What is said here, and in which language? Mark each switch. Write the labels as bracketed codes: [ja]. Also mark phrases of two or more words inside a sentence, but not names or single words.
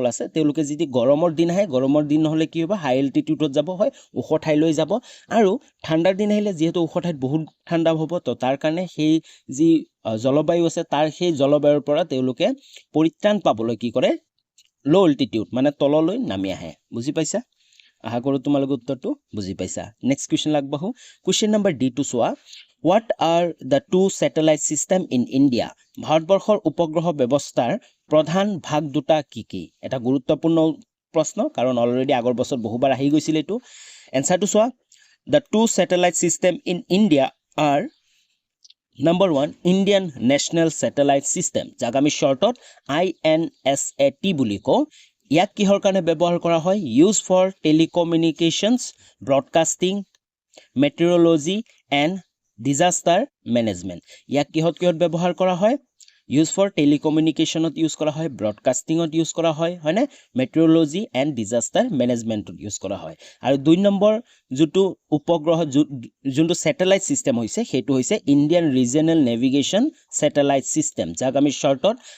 [as] আছে তেওঁলোকে যদি গৰমৰ দিন আহে গৰমৰ দিন নহলে কি হ'ব [en] high altitudeত [as] যাব হয় ওখ ঠাইলৈ যাব আৰু ঠাণ্ডাৰ দিন আহিলে যেহেতু ওখ ঠাইত বহুত ঠাণ্ডা হ'ব তো তাৰ কাৰণে সেই যি জলবায়ু আছে তাৰ সেই জলবায়ুৰ পৰা তেওঁলোকে পৰিত্ৰাণ পাবলৈ কি কৰে [en] low altitude [as] মানে তললৈ নামি আহে বুজি পাইছা আশা কৰোঁ তোমালোকে উত্তৰটো বুজি পাইছা [en] next question [as] লাগবাহু [en] question number D two [as] চোৱা [en] What are the two satellite system in India? [as] ভাৰতবৰ্ষৰ উপগ্ৰহ ব্যৱস্থাৰ প্ৰধান ভাগ দুটা কি এটা গুৰুত্বপূৰ্ণ প্ৰশ্ন কাৰণ অলৰেডি আগৰ বছৰ বহুবাৰ আহি গৈছিল এটো এনসাৰটো চোৱা [en] The two satellite system in India are Number 1 Indian National Satellite System [as] যাক আমি শৰ্টত INSAT বুলি কওঁ ইয়াক কিহৰ কাৰণে ব্যৱহাৰ কৰা হয় [en] Use for telecommunications broadcasting meteorology and disaster management [as] ইয়াক কিহত ব্যৱহাৰ কৰা হয় [en] use for telecommunicationত [as] ইউজ কৰা হয় ব্ৰডকাস্টিংত ইউজ কৰা হয় হয়নে [en] meteorology and disaster managementত [as] ইউজ কৰা হয় আৰু 2 নম্বৰ যেটো উপগ্ৰহ যোনটো [en] satellite system [as] হৈছে হেতু হৈছে ইন্ডিয়ান ৰিজনাল নেভিগেশন স্যাটেলাইট সিস্টেম যাক আমি শৰ্টত